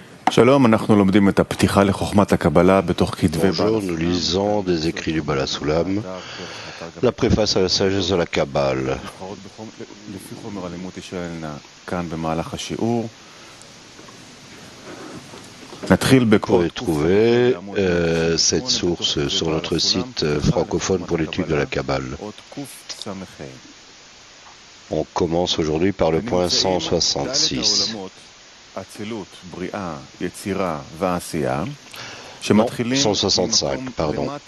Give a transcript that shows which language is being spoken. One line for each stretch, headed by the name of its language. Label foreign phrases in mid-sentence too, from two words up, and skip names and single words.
Hebrew: Shalom, אנחנו לומדים את הפתיחה לחוכמת הקבלה בתוך כתבי
French: Bonjour, nous lisons des écrits du Bala Sulam, la préface à la sagesse de la Kabbale.
Hebrew: לפי חומר הלימוד תישאלנה כאן במהלך השיעור. נתחיל
French: Vous
Hebrew: בקורא
French: pouvez trouver cette source sur notre site francophone pour l'étude de la Kabbale. On commence aujourd'hui par le point 166. Non, 165, pardon.